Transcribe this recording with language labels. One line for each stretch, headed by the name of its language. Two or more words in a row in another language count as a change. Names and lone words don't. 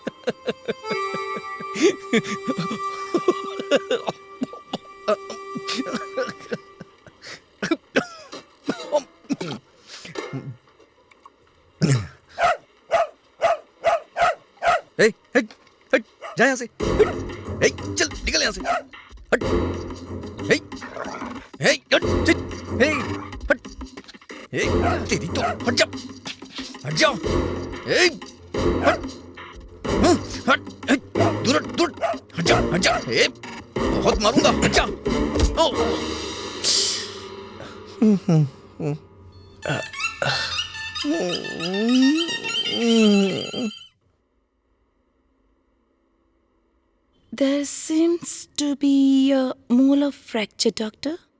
Hindi: ए, हट, हट, जा यहाँ से। हट, ए, चल निकल यहाँ से। हट, ए, ए, हट, चल, ए, हट, ए, तेरी तो हट जा, हट जा, ए, हट, हट, ए, दूर हट, दूर हट जा, हट जा, ए, बहुत मारूंगा, हट जा। ओ,
English: There seems to be a molar fracture, doctor.